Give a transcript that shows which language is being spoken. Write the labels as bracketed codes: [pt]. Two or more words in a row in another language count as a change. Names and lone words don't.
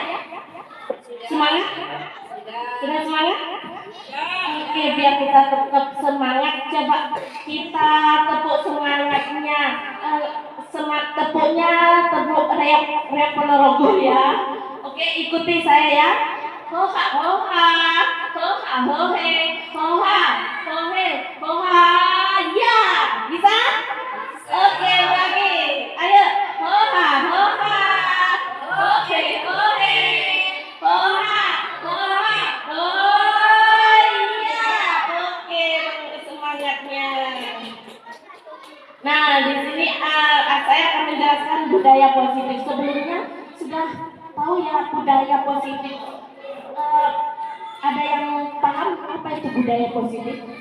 [id] Semangat? Sudah semangat? Oke, biar kita tetap semangat, coba kita tepuk semangatnya. Tepuknya tepuk reak Ponorogo ya. Oke, ikuti saya ya. Hoha hoha, hoha hohe, hoha hohe, hoha ya. Bisa? Oke, lagi. Ayo, hoha hoha, hohe hohe, hoha hoha, oh ya. Oke, semangatnya. Nah, di sini saya akan menjelaskan budaya positif. Sebelumnya sudah tahu ya budaya positif. Ada yang paham apa itu budaya positif?